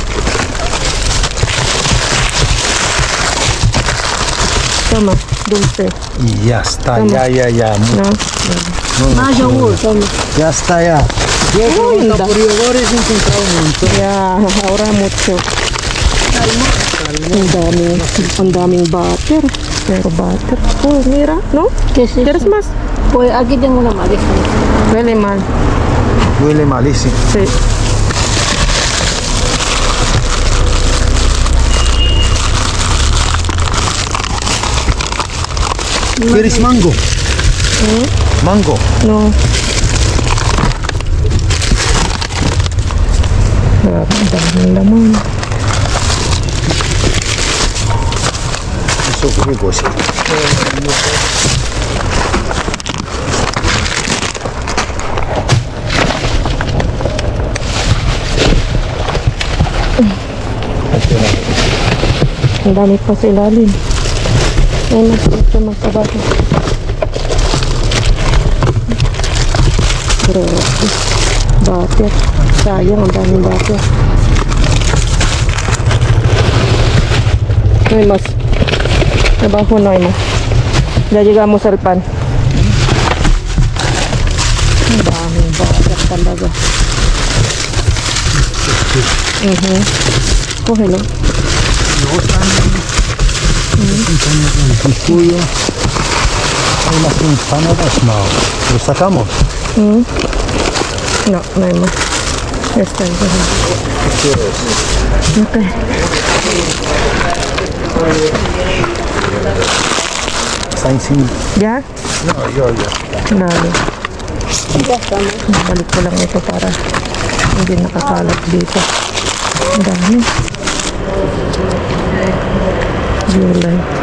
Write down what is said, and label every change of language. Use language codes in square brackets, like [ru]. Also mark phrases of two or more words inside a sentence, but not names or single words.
[es] Toma, dulce. Y ya está, Toma. ya. No, Más yogur. Toma. Ya está, ya. Yo he preguntado anda. por yogures y he encontrado un montón. ya, ahora mucho. [tl] Ang daming butter. Pero butter. [es] Oh, mira, ¿no? ¿Qué es eso? ¿Quieres más? Pues aquí tengo una maleza. Huele mal. Huele malísimo. Sí. ¿Quieres mango? Mango. No. [tl] Daming laman. [es] Eso rico, sí. [tl] Ang dami pa sa ilalim. Ay, mas magkabaho. Grabe. Butter. Sayang, ang daming butter. [es] No hay más. Abajo no hay más. Ya llegamos al pan. [tl] Ang daming butter talaga. [es] Cógelo. El cuyo. Hay las empanadas, no. ¿Lo sacamos? No, no hay más. Ya está. Ok. Está encima. ¿Ya? No, yo ya. Dale. [tl] Balik ko lang ito para hindi nakakalat dito. Ang dami. Gulay.